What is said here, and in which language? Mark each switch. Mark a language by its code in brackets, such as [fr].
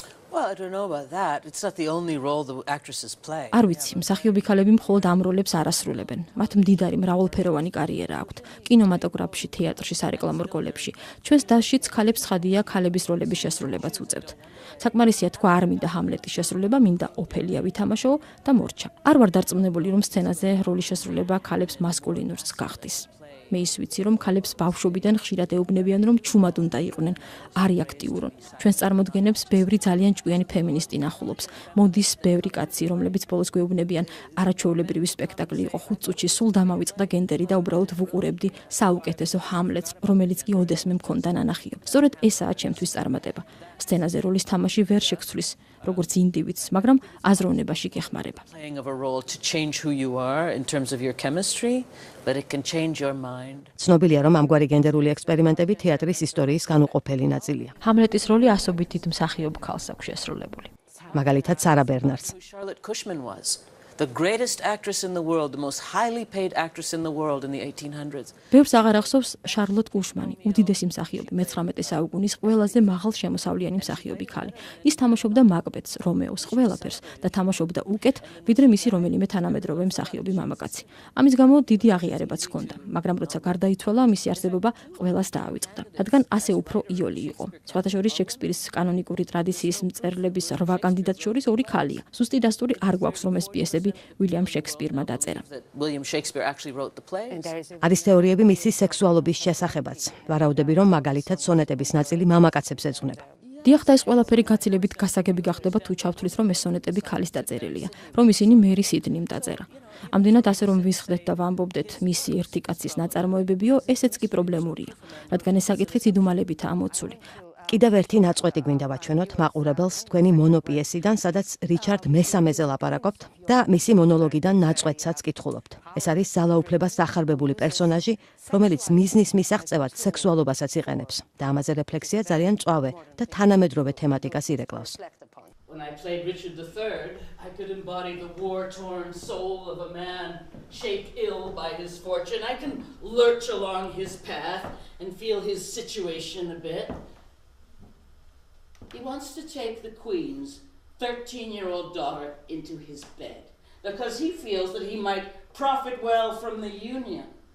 [en] Well, I don't know about that. It's not the only role the actresses play. [ka] არ ვიცი, მსახიობი ქალები მხოლოდ ამ როლებს არ ასრულებენ. მათ მდიდარი მრავალფეროვანი კარიერა აქვთ. კინემატოგრაფში, თეატრში, სარეკლამო რგოლებში. ჩვენს დასშიც ქალებს ცხადია ქალების როლების შესრულებაც უწევთ. საკმარისია თქვა არ მინდა ჰამლეტის შესრულება, მინდა ოფელია ვითამაშო და მორჩა. არ ვარ დარწმუნებული, რომ სცენაზე როლის შესრულება ქალებს მასკულინურს გახდის. მე ის ვიცი, რომ ქალებს ბავშვობიდან ხშირად ეუბნებიან, რომ ჩუმად უნდა იყვნენ, არი აქტიურონ. ჩვენს წარმოდგენებს ბევრი ძალიან ჭკვიანი ფემინისტი ნახულობს. მოდის ბევრი კაცი, რომლებიც ბოლოს გვეუბნებიან, არაჩვეულებრივი სპექტაკლი იყო 5 წუთში, სულ დამავიწყდა გენდერი და უბრალოდ ვუყურებდი საუკეთესო ჰამლეტს, რომელიც კი ოდესმე მქონდა ნანახიო. სწორედ ესაა ჩემთვის წარმატება. სცენაზე როლის თამაში ვერ შეგვცვლის, როგორც ინდივიდს, მაგრამ აზროვნებაში გეხმარება. [en] Playing of a role to change who you are in terms of your chemistry, but it can change your mind. [ka] ცნობილია, რომ ამგვარი გენდერული ექსპერიმენტები თეატრის ისტორიის განუყოფელი ნაწილია. ჰამლეტის როლი ასობით დიდ მსახიობ ქალს აქვს შესრულებული. მაგალითად, სარა ბერნარდს. [en] Charlotte Cushman was the greatest actress in the world, the most highly paid actress in the world in the 1800s. [ka] ბევრს აღარ ახსოვს შარლოტ კუშმანი, უდიდესი მსახიობი, მე-19 საუკუნის ყველაზე მაღალ შემოსავლიანი მსახიობი ქალი. ის თამაშობდა მაკბეთს, რომეოს, ყველაფერს და თამაშობდა უკეთ, ვიდრე მისი რომელიმე თანამედროვე მსახიობი მამაკაცი. ამის გამო დიდი აღიარებაც ჰქონდა, მაგრამ როცა გარდაიცვალა, მისი არსებობა ყველას დაავიწყდა, რადგან ასე უფრო იოლი იყო. სხვათა შორის შექსპირის კანონიკური ტრადიციის მწერლების 8 კანდიდატს შორის 2 ქალია. ზუსტი დასტური არ გვაქვს, რომ ეს პიესები William Shakespeare-მა დაწერა. [en] William Shakespeare actually wrote the plays. [ka] არის თეორიები მისი სექსუალობის შესახებაც. ვარაუდები, რომ მაგალითად სონეტების ნაწილი მამაკაცებს ეძღვნება. დიახ, და ეს ყველაფერი გაცილებით გასაგები გახდება თუ ჩავთვლით, რომ ეს სონეტები ქალის დაწერილია, რომ ისინი მერი სიდნიმ დაწერა. ამდენად ასე რომ ვისხდეთ და ვამბობდეთ მისი ერთი კაცის ნაწარმოებებიო, ესეც კი პრობლემურია, რადგან ეს საკითხიც იდუმალებითაა მოცული. კიდევ ერთი ნაწყვეტი გვინდა ვაჩვენოთ მაყურებელს თქვენი მონოპიესიდან, სადაც რიჩარდ მესამეზე ლაპარაკობთ და მისი მონოლოგიდან ნაწყვეტსაც კითხულობთ. ეს არის ძალაუფლებას დახარბებული პერსონაჟი, რომელიც მიზნის მისაღწევად სექსუალობასაც იყენებს და ამაზე რეფლექსია ძალიან მწვავე და თანამედროვე თემატიკას ირეკლავს. [en] When I played Richard III, I could embody the war-torn soul of a man shaken ill by his fortune. I can lurch along his path and feel his situation a bit. He wants to take the Queen's 13-year-old daughter into his bed because he feels that he might profit well from the union.